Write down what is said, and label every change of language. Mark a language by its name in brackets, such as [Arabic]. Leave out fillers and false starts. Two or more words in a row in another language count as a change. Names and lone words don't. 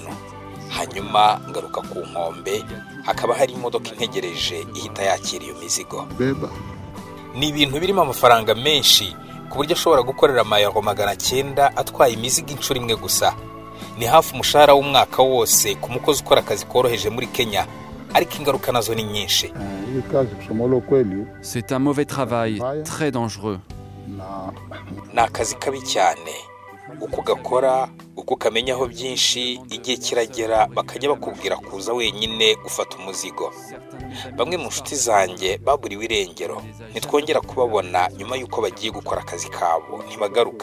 [Kinyarwanda] Hanyuma ngaruka ku nkombe, hakaba hari imodoka integereje ihita yakira iyo mizigo. Ni ibintu birimo amafaranga menshi ku buryo ashobora gukorera amayero 900 atwaye imizigo inshuro imwe gusa. Ni hafi umushahara w'umwaka wose ku mukozi ukora akazi koroheje muri Kenya, ariko ingaruka nazo ni nyinshi. [French] C'est un mauvais travail, très dangereux. [Kinyarwanda] Ni akazi kabi cyane. Uko gakora, uko kamenyaho byinshi, igihe kiragera bakajya bakubwira kuza wenyine gufata umuzigo. Bamwe mu nshuti zanjye baburiwe irengero, ntitwongera kubabona nyuma y'uko bagiye gukora akazi kabo, ntibagaruka.